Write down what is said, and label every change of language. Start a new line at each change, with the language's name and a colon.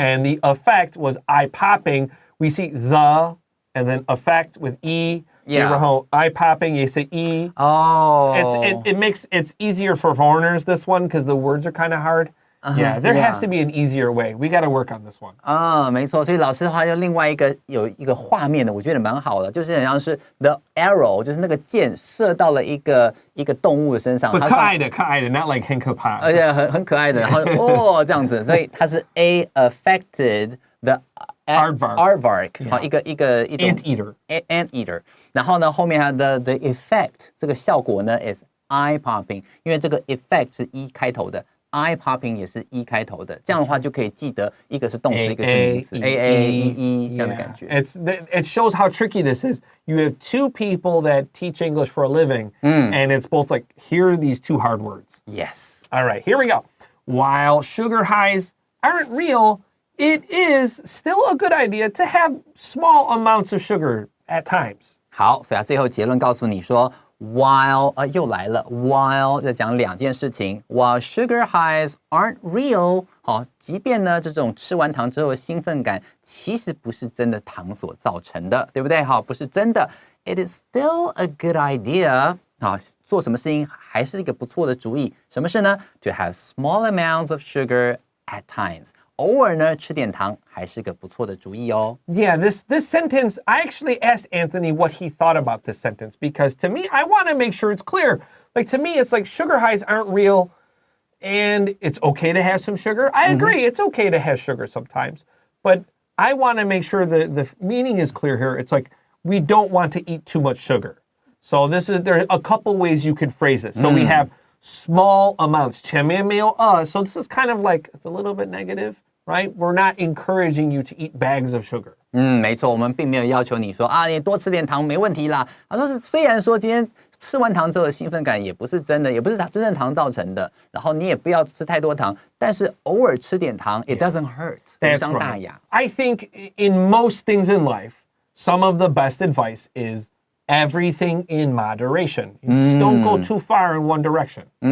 English: And the effect was eye-popping. We see the and then effect with E. Yeah. Eye-popping, you say E. Oh. It's easier for foreigners, this one, because the words are kind of hard. Yeah, there has to be an easier way. We got to work on this one.
Chinese: 没错，所以老师的话有另外有一个画面的，我觉得蛮好的，就是很像是
English: the arrow，
Chinese: 就是那个箭射到了一个动物的身上。可爱的
English: not like
Chinese: 很可怕。而且很可爱的，然后这样子，所以它是
English: A affected the aardvark，
Chinese: 好一种
English: ant eater，
Chinese: 然后呢后面它的
English: the effect
Chinese: 这个效果呢
English: is eye popping，
Chinese: 因为这个 effect 是 E 开头的。
English: eye popping
Chinese: 也是 E 开头的，这样的话就可以记得一个是动词，一个是名词 ，A 这样的感觉。
English: It shows how tricky this is. You have two people that teach English for a living, and it's both like, here are these two hard words. Yes. All right, here we go. While sugar highs aren't real, it is still a good idea to have small amounts of sugar at times.
Chinese: 好，所以最后结论告诉你说。While 又来了 ，while 在讲两件事情。
English: While sugar highs aren't real，
Chinese: 好，即便呢这种吃完糖之后的兴奋感，其实不是真的糖所造成的，对不对？好，不是真的。
English: It is still a good idea，
Chinese: 好，做什么事情还是一个不错的主意。什么事呢
English: ？To have small amounts of sugar at times。
Chinese: 偶尔呢，吃点糖还是个不错的主意哦。
English: Yeah, this sentence, I actually asked Anthony what he thought about this sentence because to me, I want to make sure it's clear. Like to me, it's like sugar highs aren't real and it's okay to have some sugar. I agree, it's okay to have sugar sometimes, but I want to make sure that the meaning is clear here. It's like we don't want to eat too much sugar. So there are a couple ways you could phrase it. So we have small amounts.
Chinese: 前面没有
English: so this is kind of like, it's a little bit negative.Right? We're not encouraging you to eat bags of sugar.
Chinese: 没错，我们并没有要求你说你多吃点糖没问题啦。虽然说今天吃完糖之后的兴奋感也不是真的，也不是真正糖造成的，然后你也不要吃太多糖，但是偶尔吃点糖
English: it doesn't hurt，
Chinese: 无伤大雅。
English: I think in most things in life, some of the best advice is everything in moderation. You just don't go too far in one direction.